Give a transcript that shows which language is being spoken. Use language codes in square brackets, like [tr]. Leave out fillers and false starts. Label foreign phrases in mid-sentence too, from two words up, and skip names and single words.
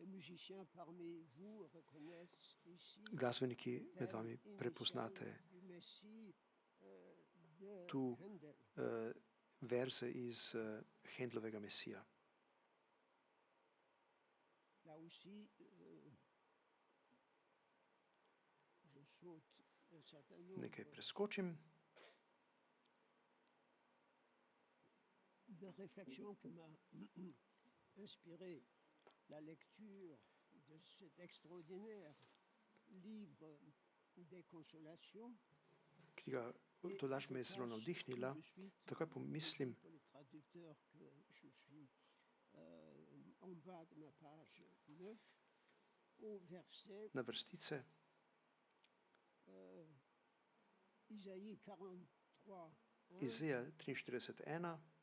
[sl] glasbeniki med vami prepoznate tu verze iz Händlovega Mesija. Nekaj preskočim. [fr] De réflexion que m'a inspiré la lecture de cet extraordinaire livre des consolations. [sl] Knjiga Tolaž me je zelo navdihnila, takoj pomislim na vrstice Izaija 43:1.